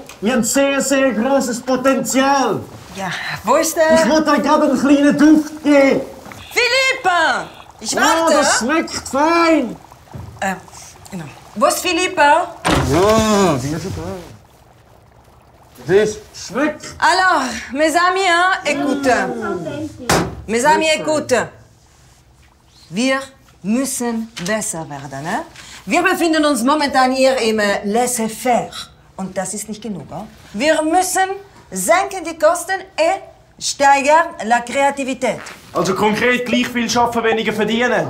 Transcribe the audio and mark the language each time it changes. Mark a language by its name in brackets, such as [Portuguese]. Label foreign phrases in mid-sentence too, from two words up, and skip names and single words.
[German] Wir haben sehr, sehr grosses Potenzial. Ja, wo ist der? Ich wollte euch gerade einen kleinen Duft geben. Philippa! Ich warte. Oh, das schmeckt fein. Genau. Wo ist Philippa? Ja, die ist okay. Das schmeckt. [French] Alors, mes amis, écoutez. Mes amis, écoutez. [German] Wir müssen besser werden. Wir befinden uns momentan hier im Laissez-faire. Und das ist nicht genug. Wir müssen senken die Kosten und steigern la Kreativität. Also konkret gleich viel arbeiten, weniger verdienen?